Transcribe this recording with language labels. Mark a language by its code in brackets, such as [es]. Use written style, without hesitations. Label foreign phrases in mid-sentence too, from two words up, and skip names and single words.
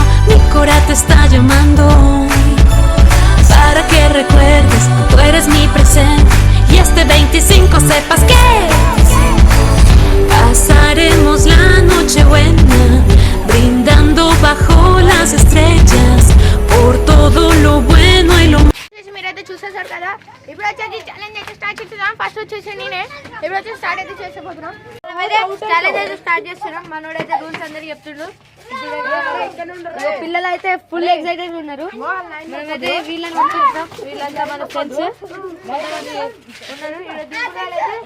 [es] Mi cora te está llamando para que recuerdes, tú eres mi presente y este 25 sepas que pasaremos la noche buena brindando bajo las estrellas por todo lo bueno y lo [te] మీరైతే చూసేసారు కదా. ఇప్పుడు వచ్చేసి ఛాలెంజ్ అయితే స్టార్ట్ చేస్తున్నాం. ఫస్ట్ వచ్చేసి నేనే ఇప్పుడు వచ్చేసి స్టార్ట్ అయితే చేసేపోతున్నాం. ఛాలెంజ్ అయితే స్టార్ట్ చేస్తున్నాం. మనోడైతే రూల్స్ అందరికి చెప్తుండ్రు. పిల్లలు అయితే [en] full excited [te] ఉన్నారు. మనమైతే వీళ్ళని పంపిస్తాం. వీళ్ళంతా మన ఫ్రెండ్స్ ఉన్నారు.